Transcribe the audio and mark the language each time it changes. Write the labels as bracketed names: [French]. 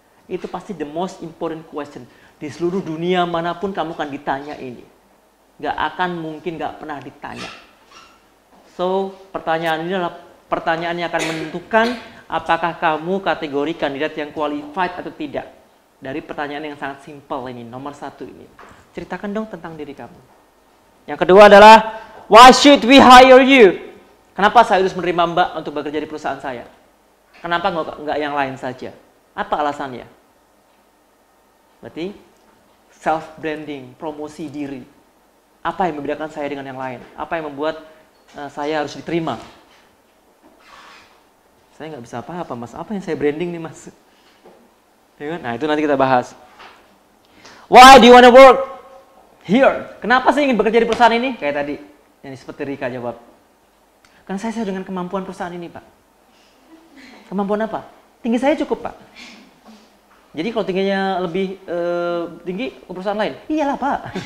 [Indonesian] Itu pasti [English] the most important question. [Indonesian] Di seluruh dunia manapun kamu akan ditanya ini. Gak akan mungkin gak pernah ditanya. So, pertanyaan ini adalah pertanyaan yang akan menentukan apakah kamu kategori kandidat yang qualified atau tidak. Dari pertanyaan yang sangat simple ini, nomor 1 ini. Ceritakan dong tentang diri kamu. Yang kedua adalah, [English] why should we hire you? [Indonesian] Kenapa saya harus menerima Mbak untuk bekerja di perusahaan saya? Kenapa nggak yang lain saja? Apa alasannya? Berarti self-branding, promosi diri. Apa yang membedakan saya dengan yang lain? Apa yang membuat saya harus diterima? Saya nggak bisa apa-apa, mas. Apa yang saya branding nih, mas? Nah, itu nanti kita bahas. [English] Why do you want to work here? [Indonesian] Kenapa sih ingin bekerja di perusahaan ini? Kayak tadi, yang seperti Rika jawab. Karena saya dengan kemampuan perusahaan ini, Pak. Kemampuan apa? Tinggi saya cukup, Pak. Jadi kalau tingginya lebih tinggi ke perusahaan lain, iyalah, Pak.